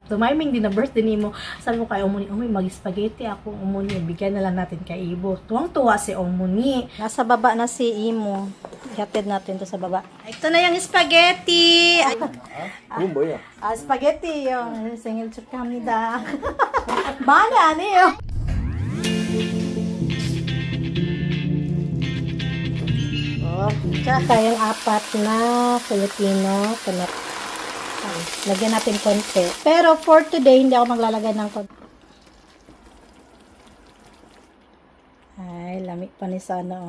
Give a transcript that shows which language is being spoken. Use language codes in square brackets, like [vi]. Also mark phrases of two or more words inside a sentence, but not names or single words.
[tl] tumiming din na birthday ni mo. Sabi ko kay Omuni, mag-spaghetti ako, Omuni, bigyan na lang natin kay Ibo. Tuwang-tuwa si Omuni. Nasa baba na si Imo. Ihatid natin to sa baba. Ito na yung spaghetti! [ko] 그건 뭐야? [tl] spaghetti yung [ko] 생일 축하합니다. 많이 아니에요. [tl] Tsaka yung apat na Filipino. Lagyan natin konti. Pero [en] for today, [tl] hindi ako maglalagay ng konti. Ay, lamig pa ni sana, oh.